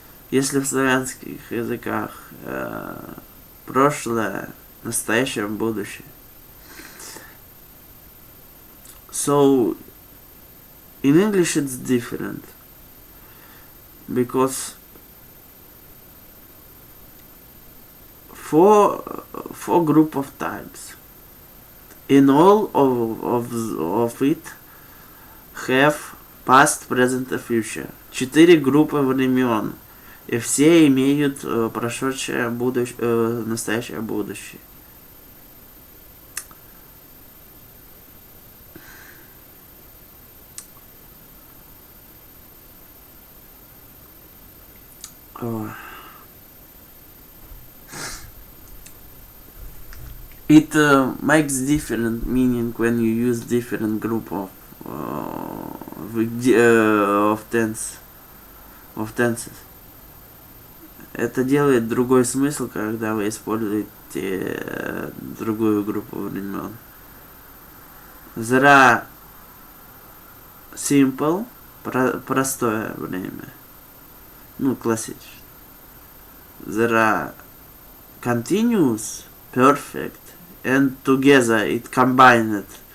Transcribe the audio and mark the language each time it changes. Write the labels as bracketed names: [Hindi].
[Russian] Если в славянских языках прошлое, настоящее, будущее. [English] So in English it's different because four group of types. In all of it have past, present и future. [Russian] 4 группы времен. И все имеют прошедшее, настоящее, будущее. [English] It makes different meaning when you use different group of tenses. [Russian] Это делает другой смысл, когда вы используете другую группу времен. [English] There are simple, [Russian] простое время. Ну, классическое. [English] There are continuous, perfect, and together it combined.